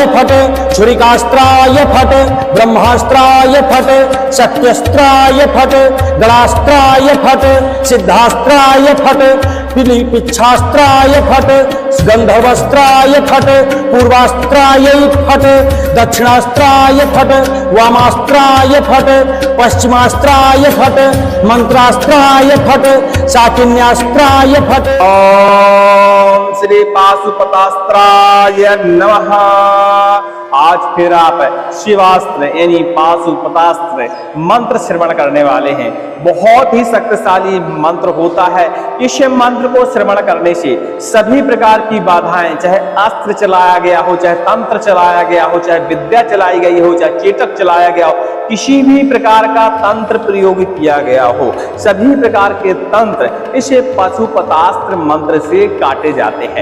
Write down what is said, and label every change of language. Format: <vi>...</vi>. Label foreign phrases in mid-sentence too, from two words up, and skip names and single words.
<sa>फट, छुरिकास्त्राय फट, ब्रह्मास्त्राय फट, शक्त्यस्त्राय फट, गणास्त्राय फट, सिद्धास्त्राय फट, पिच्छास्त्राय फट, गंधर्वस्त्राय फट, पूर्वास्त्राय फट, दक्षिणास्त्राय फट, वामास्त्राय फट, पश्चिमास्त्राय फट, मंत्रास्त्राय फट, शाकिन्यास्त्राय फट। ओम श्री पाशुपतास्त्राय नमः।</sa> <hi>आज फिर आप शिवास्त्र यानी पाशुपतास्त्र मंत्र श्रवण करने वाले हैं। बहुत ही शक्तिशाली मंत्र होता है। इस मंत्र को श्रवण करने से सभी प्रकार की बाधाएं, चाहे अस्त्र चलाया गया हो, चाहे तंत्र चलाया गया हो, चाहे विद्या चलाई गई हो, चाहे चेटक चलाया गया हो, किसी भी प्रकार का तंत्र प्रयोग किया गया हो, सभी प्रकार के तंत्र इस पाशुपतास्त्र मंत्र से काटे जाते हैं।</hi>